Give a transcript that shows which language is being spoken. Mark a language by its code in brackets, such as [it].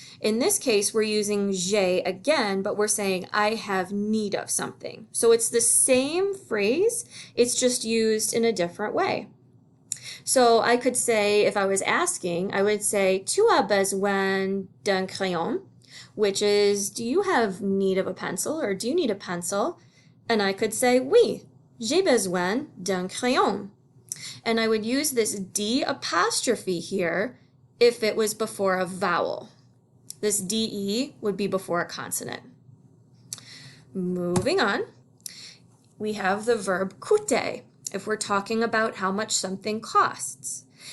[en] In this case, we're using j'ai again, but we're saying I have need of something. So it's the same phrase, it's just used in a different way. So I could say, if I was asking, I would say, [fr] tu as besoin d'un crayon, [en] which is, do you have need of a pencil, or do you need a pencil? And I could say, [fr] oui, j'ai besoin d'un crayon. [en] And I would use this D apostrophe here if it was before a vowel. This DE would be before a consonant. Moving on, we have the verb coûter, if we're talking about how much something costs.